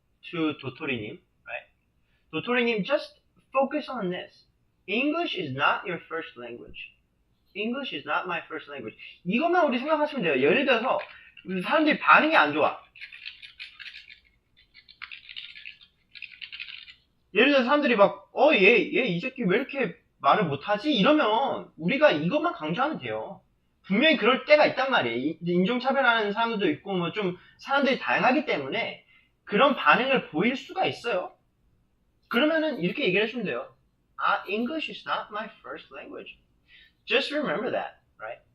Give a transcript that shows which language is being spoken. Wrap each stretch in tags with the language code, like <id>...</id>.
<en>To Totori-님, right? Totori-님, just focus on this. English is not your first language. English is not my first language.</en> <ko>이것만 우리 생각하시면 돼요. 예를 들어서 사람들이 반응이 안 좋아. 예를 들어서 사람들이 막 얘 이 새끼 왜 이렇게 말을 못하지? 이러면 우리가 이것만 강조하면 돼요. 분명히 그럴 때가 있단 말이에요. 인종차별하는 사람들도 있고 뭐 좀 사람들이 다양하기 때문에 그런 반응을 보일 수가 있어요. 그러면은 이렇게 얘기를 해주면 돼요.</ko> <en>English is not my first language. Just remember that, right?</en>